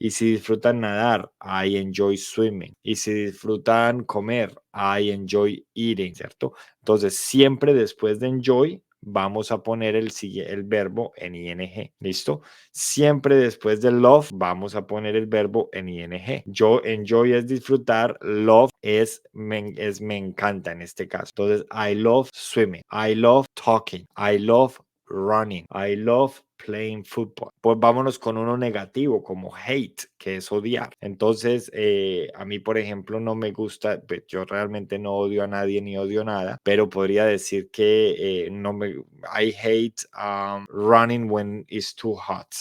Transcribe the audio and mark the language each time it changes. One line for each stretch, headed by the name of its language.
Spanish: Y si disfrutan nadar,
English: I enjoy swimming.
Spanish: Y si disfrutan comer,
English: I enjoy eating,
Spanish: ¿cierto? Entonces, siempre después de enjoy, vamos a poner el verbo en ing. ¿Listo? Siempre después de love, vamos a poner el verbo en ing. Yo, enjoy es disfrutar, love es me encanta en este caso.
English: Entonces, I love swimming, I love talking, I love running, I love playing football.
Spanish: Pues vámonos con uno negativo como hate, que es odiar. Entonces, a mí, por ejemplo, no me gusta, pues, yo realmente no odio a nadie ni odio nada, pero podría decir que no me,
English: I hate running when it's too hot.